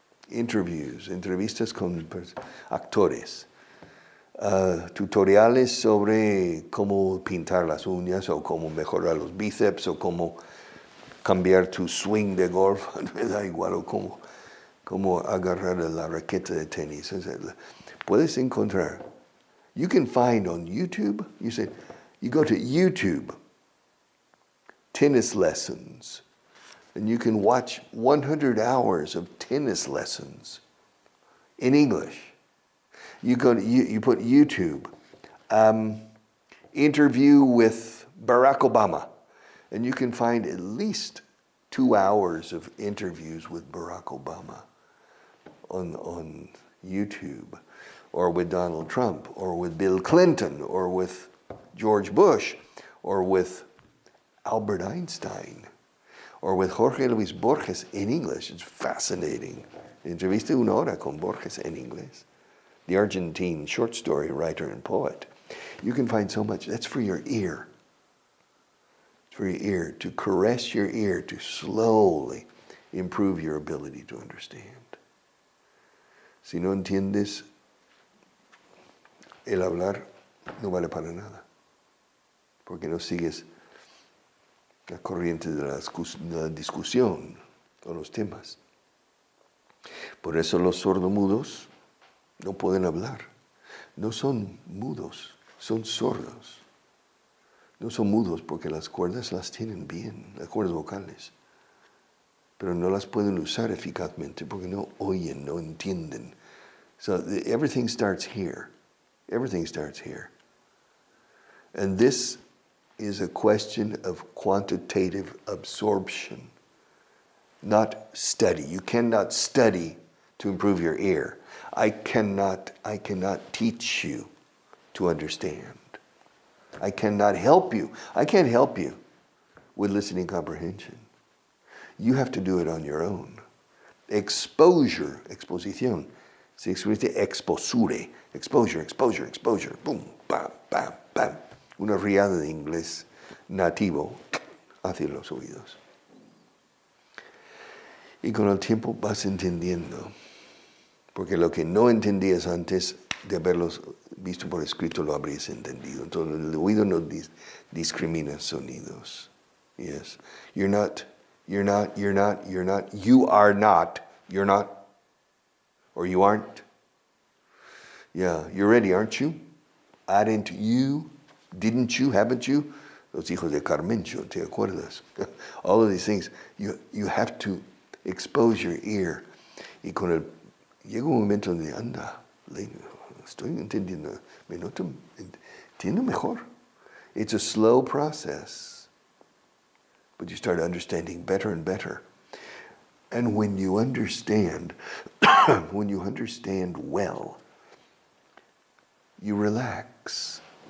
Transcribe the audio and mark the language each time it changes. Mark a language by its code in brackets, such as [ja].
[es] Entrevistas con actores, tutoriales sobre cómo pintar las uñas o cómo mejorar los bíceps o cómo cambiar tu swing de golf, me da igual, o cómo agarrar la raqueta de tenis. Puedes encontrar. [en] You can find on YouTube, you go to YouTube, tennis lessons, and you can watch 100 hours of tennis lessons in English. You put YouTube, interview with Barack Obama, and you can find at least 2 hours of interviews with Barack Obama on YouTube, or with Donald Trump, or with Bill Clinton, or with George Bush, or with Albert Einstein, or with Jorge Luis Borges in English. It's fascinating. [es] Entrevista 1 hora con Borges en inglés, [en] the Argentine short story writer and poet. You can find so much. That's for your ear. It's for your ear, to caress your ear, to slowly improve your ability to understand. [es] Si no entiendes, el hablar no vale para nada, porque no sigues la corriente de la discusión o los temas. Por eso los sordomudos no pueden hablar. No son mudos, son sordos. No son mudos porque las cuerdas las tienen bien, las cuerdas vocales, pero no las pueden usar eficazmente porque no oyen, no entienden. [en] So everything starts here. Everything starts here. And this is a question of quantitative absorption, not study. You cannot study to improve your ear. I cannot teach you to understand. I cannot help you. I can't help you with listening comprehension. You have to do it on your own. [es] Exposición. Se escribe exposure. Exposure. Boom, bam, bam, bam. Una riada de inglés nativo. hacia los oídos. Y con el tiempo vas entendiendo. Porque lo que no entendías antes de haberlos visto por escrito lo habrías entendido. Entonces el oído no discrimina sonidos. [en] Yes. You're not, you are not, you're not, or you aren't. Yeah, you're ready, aren't you? Aren't you? Didn't you? Haven't you? [es] Los hijos de Carmencho, ¿te acuerdas? [en] All of these things, you have to expose your ear. [es] Y con el, llega un momento donde anda, estoy entendiendo, me noto, entiendo mejor. [en] It's a slow process, but you start understanding better and better. And when you understand, when you understand well, you relax.